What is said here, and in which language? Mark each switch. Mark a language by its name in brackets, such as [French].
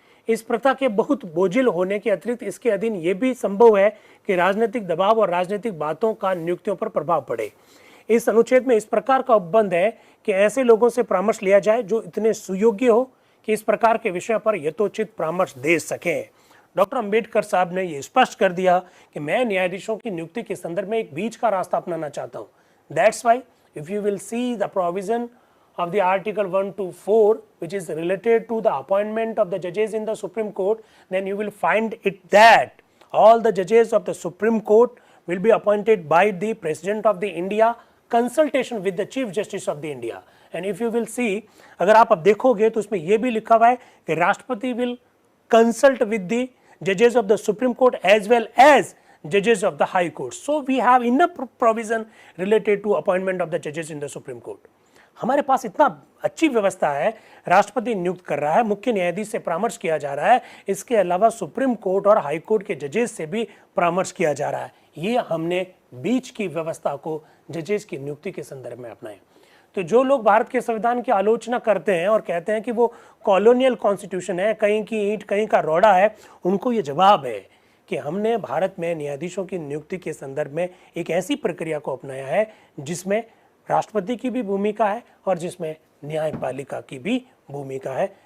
[Hindi] इस प्रथा के बहुत बोझिल होने के अतिरिक्त इसके अधीन यह भी संभव है कि राजनीतिक दबाव और राजनीतिक बातों का नियुक्तियों पर प्रभाव पड़े। इस अनुच्छेद में इस प्रकार का उपबंध है कि ऐसे लोगों से परामर्श लिया जाए जो इतने सुयोग्य हो कि इस प्रकार के विषय पर यथोचित परामर्श दे सकें। डॉक्टर अंबेडकर साहब ने यह स्पष्ट कर दिया कि मैं न्यायाधीशों की नियुक्ति के संदर्भ में एक बीच का रास्ता अपनाना चाहता हूँ। [English] That's why if you will see the provision of the article 1 to 4 which is related to the appointment of the judges in the Supreme Court, then you will find it that all the judges of the Supreme Court will be appointed by the President of the India consultation with the Chief Justice of the India. And if you will see, [Hindi] अगर आप अब देखोगे तो उसमें यह भी लिखा हुआ है कि राष्ट्रपति [English] will consult with the judges of the Supreme Court as well as judges of the High Court. So we have enough provision related to appointment of the judges in the Supreme Court. [Hindi] हमारे पास इतना अच्छी व्यवस्था है, राष्ट्रपति नियुक्त कर रहा है, मुख्य न्यायाधीश से परामर्श किया जा रहा है, इसके अलावा सुप्रीम कोर्ट और हाई कोर्ट के जजेस से भी परामर्श किया जा रहा है। ये हमने बीच की व्यवस्था को जजेस की नियुक्ति के संदर्भ में अपनाए। तो जो लोग भारत के संविधान की आलोचना करते हैं और कहते हैं कि वो कॉलोनियल कॉन्स्टिट्यूशन है, कहीं की ईंट कहीं का रोड़ा है, उनको ये जवाब है कि हमने भारत में न्यायाधीशों की नियुक्ति के संदर्भ में एक ऐसी प्रक्रिया को अपनाया है जिसमें राष्ट्रपति की भी भूमिका है और जिसमें न्यायपालिका की भी भूमिका है।